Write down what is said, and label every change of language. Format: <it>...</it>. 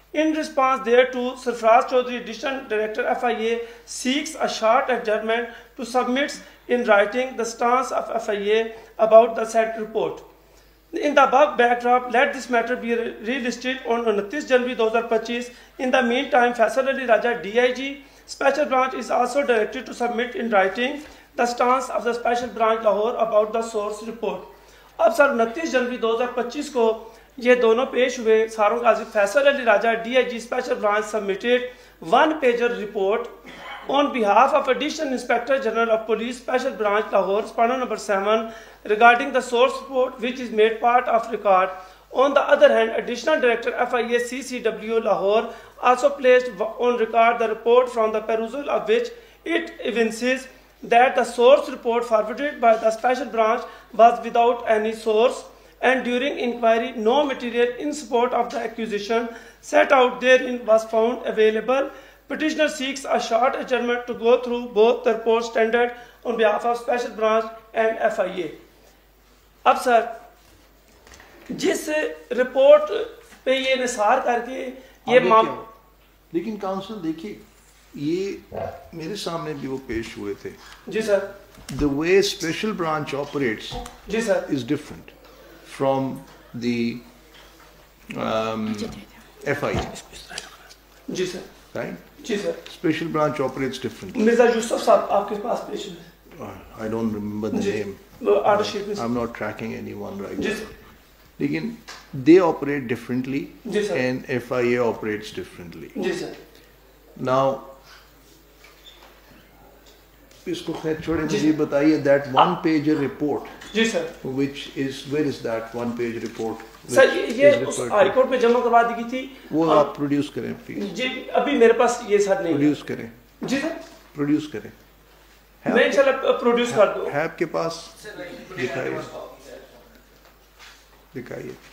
<en>In response thereto, Sarfaraz Chaudhry, Additional Director FIA, seeks a short adjournment to submit in writing the stance of FIA about the said report. In the above backdrop, let this matter be relisted on 29 January 2025. In the meantime, Faisal Ali Raja, DIG, Special Branch, is also directed to submit in writing the stance of the Special Branch Lahore about the source report.</en> <ur>اب سر 29 جنوری 2025 کو یہ دونوں پیش ہوئے. ساروں قاضی فیصل علی راجہ DIG special branch submitted</ur> <en>1-pager report on behalf of Additional Inspector General of Police Special Branch Lahore, Respondent number 7, regarding the source report which is made part of record. On the other hand, Additional Director FIA CCW Lahore also placed on record the report from the perusal of which it evinces that the source report forwarded by the special branch was without any source, and during inquiry no material in support of the accusation set out therein was found available. Petitioner seeks a short adjournment to go through both the reports tendered on behalf of special branch and FIA.</en> <ur>اب سر جس report پہ یہ نثار کر کے یہ لیکن council دیکھیے یہ میرے سامنے بھی وہ پیش ہوئے تھے. جی سر.</ur> <en>The way special branch operates</en> <ur>جی sir</ur> <en>is different from the FIA.</en> <ur>جی sir.</ur> <en>Right?</en> <ur>جی sir.</ur> <en>Special branch operates differently.</en> <ur>Mirza یوسف صاحب آپ کے پاس پیش ہوئے.</ur> <en>I don't remember the name.</en> <ur>Order sheet میں.</ur> <en>I'm not tracking anyone right</en> <ur>جی</ur> <en>now.</en> <ur>سر. لیکن</ur> <en>they operate differently</en> <ur>جی sir.</ur> <en>and FIA operates differently.</en> <ur>جی sir.</ur> <en>Now</en> <ur>اس کو خیر چھوڑیں, مجھے بتائیے</ur> <en>that 1-pager report.</en> <ur>جی sir.</ur> <en>Which is, where is that 1-page report?</en> <ur>سر یہ اس high court میں جمع کروا دی گئی تھی. وہ آپ پروڈیوس کریں پلیز. جی ابھی میرے پاس یہ سر نہیں. پروڈیوس کریں. جی سر. پروڈیوس کریں. میں انشاءاللہ پروڈیوس کر دوں. ہے آپ کے پاس؟ دکھائیے. دکھائیے.</ur>